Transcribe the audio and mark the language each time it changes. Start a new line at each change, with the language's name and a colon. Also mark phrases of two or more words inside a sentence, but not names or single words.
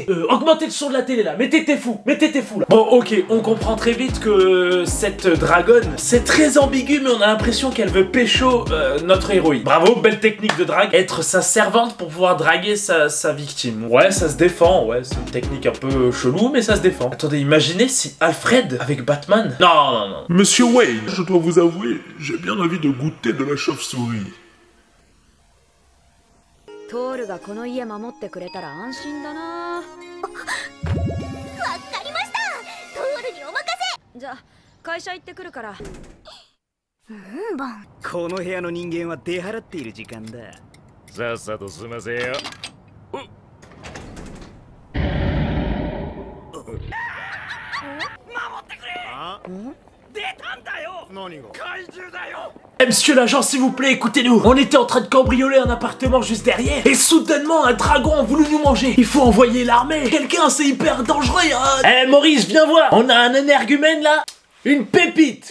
French: Augmentez le son de la télé là, mettez tes fous là. Bon ok, on comprend très vite que cette dragonne, c'est très ambigu mais on a l'impression qu'elle veut pécho notre héroïne. Bravo, belle technique de drague. Être sa servante pour pouvoir draguer sa victime. Ouais, ça se défend, ouais, c'est une technique un peu chelou mais ça se défend. Attendez, imaginez si Alfred avec Batman... Non. Monsieur Wayne, je dois vous avouer, j'ai bien envie de goûter de la chauve-souris.
Japanese: トールがこの家守ってくれたら安心だな。わかりました。トールにお任せ。じゃあ会社行ってくるから。この部屋の人間は出払っている時間だ。さっさと済ませよ。
French: Eh, monsieur l'agent, s'il vous plaît, écoutez-nous. On était en train de cambrioler un appartement juste derrière. Et soudainement, un dragon a voulu nous manger. Il faut envoyer l'armée. Quelqu'un, c'est hyper dangereux. Eh, Maurice, viens voir. On a un énergumène là. Une pépite.